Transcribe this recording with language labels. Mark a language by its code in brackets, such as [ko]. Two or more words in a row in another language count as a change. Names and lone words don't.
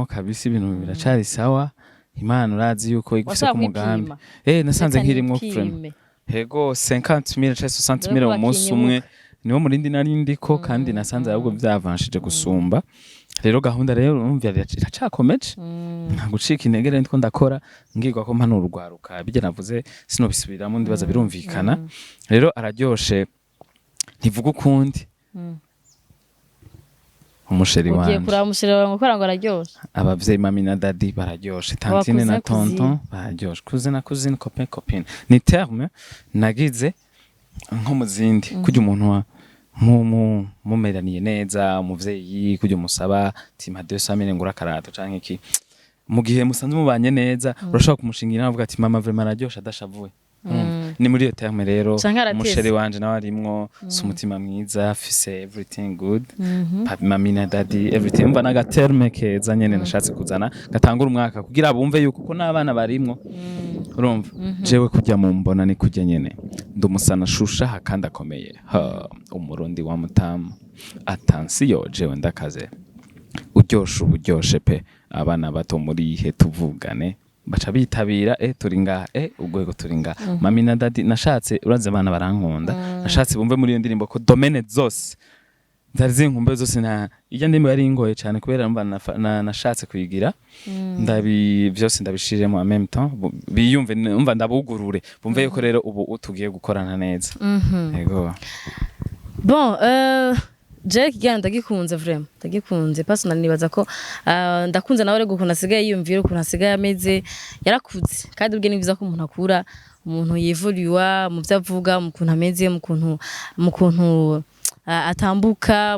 [rn] kabisa ibintu biracari sawa Imana urazi yuko igufise ku mugambi nasanze nkirimwo frame hego 50,000 60,000 mu munsi umwe niwo murindi narindiko kandi nasanze ahubwo byavanshije gusumba rero gahunda rero urumva iracakomeje nta gucika intege rero ndiko ndakora ngirwa ko mpano urwaruka bijye navuze sinobisubiramo ndibaza birumvikana rero araryoshe ntivuga ukundi umusheri wanje ugiye kuraba umusheri wawe gukora ngo araryoshe abavyeyi mami na daddy bararyoshe tantine na tonton bararyoshe [fr] cousine copine [rn] ni terme nagize nko muzindi kujya umuntu wa mumeraniye neza umuvyeyi kujya umusaba tima 200,000 ngura karato canke iki mu gihe musanze mubanye neza urashaka kumushingira navuga ati mama vraiment araryoshe adashavuye ni muri iyo terme rero Canke arateze. umusheri wanje nawe arimwo si umutima mwiza afise [en] everything good [rn] papi mami na daddy everything umva n'agaterme keza nyene nashatse kuzana gatangura umwaka kugira bumve yuko ko n'abana barimwo urumva jewe kujya mu mbona ni kujya nyene ndumusana shusha kandi akomeye umurundi wa mutamu attention jewe ndakaze uryoshe pe abana bato muri ihe tuvugane baca bitabira turi ngaha ugwego turi ngaha mami na daddy nashatse uraze abana barankunda nashatse bumve muri iyo ndirimbo ko domaine zose zari zinkumbe zose na ijya ndimo yari ingoye cyane kubera mba nashatse kuyigira byose ndabishiremo [fr] en même temps [rn] biyumve umva ndabugurure bumve yuko rero ubu tugiye gukorana neza yego bon Jack gana ndagikunze vraiment ndagikunze personally nibaza ko ndakunze nawe rego ukuntu asigaye yiyumvira ukuntu asigaye ameze yarakuze kandi ubwe nibiza ko umuntu akura umuntu yevoluwa mu byavuga mu kuntu ameze mu kuntu atambuka